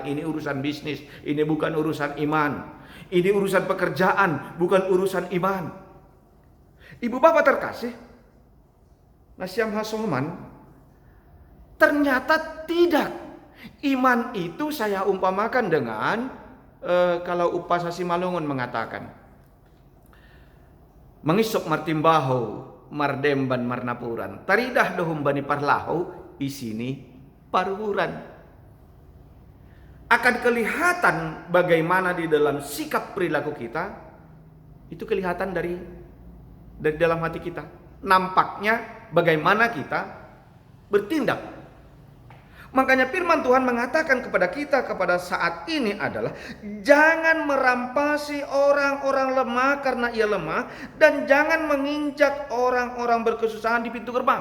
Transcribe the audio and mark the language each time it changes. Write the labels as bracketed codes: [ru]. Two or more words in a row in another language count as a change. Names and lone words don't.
[id] Ini urusan bisnis, ini bukan urusan iman. Ini urusan pekerjaan, bukan urusan iman. Ibu bapak terkasih, [bts] Nasyam Hasoman, [id] ternyata tidak. Iman itu saya umpamakan dengan kalau Upa Sasi Malungun mengatakan, [bts] mengisok martimbaho mardemban marnapuran taridah dohum bani parlaho isini paruhuran. [id] Akan kelihatan bagaimana di dalam sikap perilaku kita itu kelihatan dari dalam hati kita. Nampaknya bagaimana kita bertindak. Makanya firman Tuhan mengatakan kepada kita kepada saat ini adalah jangan merampasi orang-orang lemah karena ia lemah, dan jangan menginjak orang-orang berkesusahan di pintu gerbang.